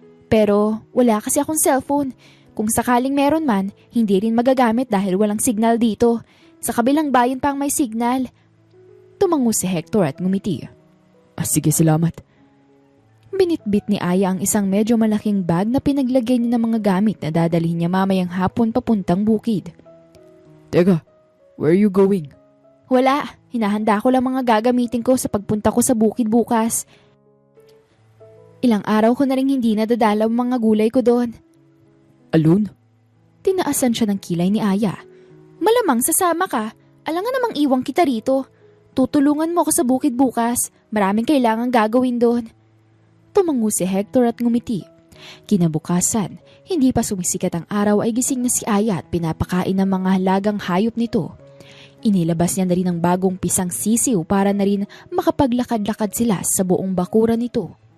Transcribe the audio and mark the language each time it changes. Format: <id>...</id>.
<tl>Pero, wala kasi akong cellphone. Kung sakaling meron man, hindi rin magagamit dahil walang signal dito. Sa kabilang bayan pa ang may signal. Tumango si Hector at ngumiti. Sige, salamat. Binitbit ni Aya ang isang medyo malaking bag na pinaglagay niya ng mga gamit na dadalhin niya mamayang hapon papuntang bukid.</tl> <en>Teka, where are you going?</en> <tl>Wala, hinahanda ko lang mga gagamitin ko sa pagpunta ko sa bukid bukas. Ilang araw ko na rin hindi nadadala ang mga gulay ko doon.</tl> <en>Alone?</en> <tl>Tinaasan siya ng kilay ni Aya. Malamang sasama ka. Alangan namang iwang kita rito. Tutulungan mo ako sa bukid bukas. Maraming kailangan gagawin doon. Tumango si Hector at ngumiti. Kinabukasan, hindi pa sumisikat ang araw ay gising na si Aya at pinapakain ng mga halagang hayop nito. Inilabas niya na rin ang bagong pisang sisiw para na rin makapaglakad-lakad sila sa buong bakuran nito.</tl>